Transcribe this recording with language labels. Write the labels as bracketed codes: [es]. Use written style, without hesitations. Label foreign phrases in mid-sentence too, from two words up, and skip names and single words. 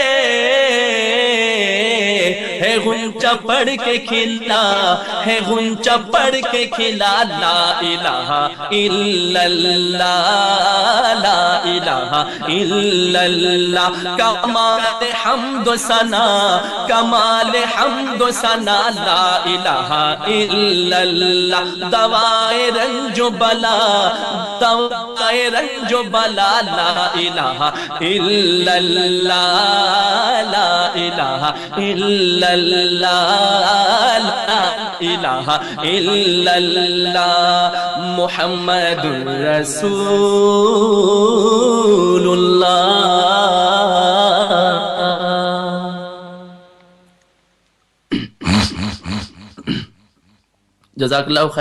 [ur] ہے غنچہ پڑھ کے کھلا ہے غنچہ پڑھ کے کھلا [ar] لا الہ الا اللہ لا الہ الا اللہ [ur] کمال حمد و ثنا کمال حمد و ثنا [ar] لا الہ الا اللہ [ur] دوائے رنج و بلا دوائے رنج و بلا [ar] لا الہ الا اللہ لا الہ الا اللہ لا الہ الا اللہ محمد رسول اللہ جزاک اللہ خیر.